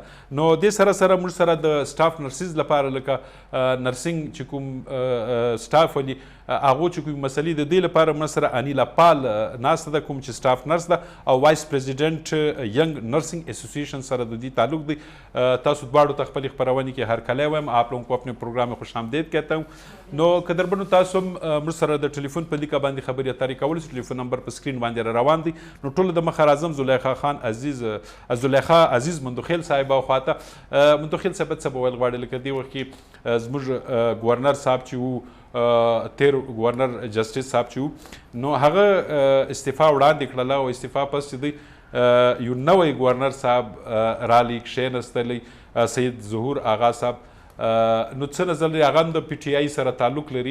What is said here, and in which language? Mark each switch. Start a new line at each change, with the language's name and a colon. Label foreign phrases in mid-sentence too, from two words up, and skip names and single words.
Pashto: نو دې سره موږ سره د
English: staff nurses
Pashto: لپاره لکه نرسنګ چې کوم سټاف ولي هغو چې کوم مسلې د دې لپاره موږ سره انیلا پال ناسته ده کوم چې
English: staff nurse
Pashto: ده او
English: vice president
Pashto: ینګ نرسنګ ایسوسیشن سره د دې تعلق دی. تاسو دواړو ته خپلې خپرونې کې هرکلی وایم.
Urdu: آپ لوگوں کو اپنے پروگرام میں خوش آمدید کہتا ہوں.
Pashto: نو قدرمنو تاسو موږ سره د ټلیفون په لیکه باندې خبرې اترې کولی شئ. ټلیفون نمبر په سکرین باندې را روان دی. نو ټولو د مخه راځم زلیخا عزیز مندوخیل صاحبه خواته. مندوخیل صاحب څه به ویل غواړي لکه دې وخت کې زموږ ګورنر صاحب چې وو تیر ګورنر جسټس صاحب چې وو نو هغه استعفا وړاندې کړله او استعفا پس چې دی یو نوی ګورنر صاحب رالی کښېنستلی سید ظهور آغا صاحب نو څه نظر لري هغه هم د پی ټي آی سره تعلق لري.